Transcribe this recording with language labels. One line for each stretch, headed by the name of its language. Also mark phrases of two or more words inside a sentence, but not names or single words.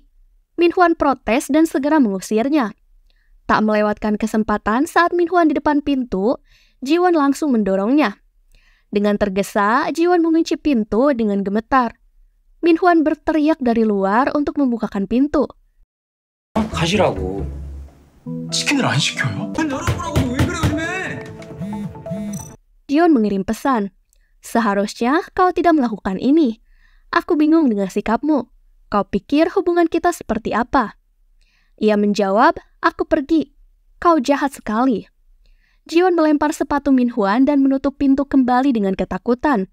Indonesian: Minhwan protes dan segera mengusirnya. Tak melewatkan kesempatan saat Minhwan di depan pintu, Jiwon langsung mendorongnya. Dengan tergesa, Jiwon mengunci pintu dengan gemetar. Minhwan berteriak dari luar untuk membukakan pintu.
Korean: 가시라고. 치킨을 안 시켜요? 열어보라고 왜 그래 요즘에?
Indonesian: Jiwon mengirim pesan. Seharusnya kau tidak melakukan ini. Aku bingung dengan sikapmu. Kau pikir hubungan kita seperti apa? Ia menjawab, aku pergi. Kau jahat sekali. Jiwon melempar sepatu Minhwan dan menutup pintu kembali dengan ketakutan.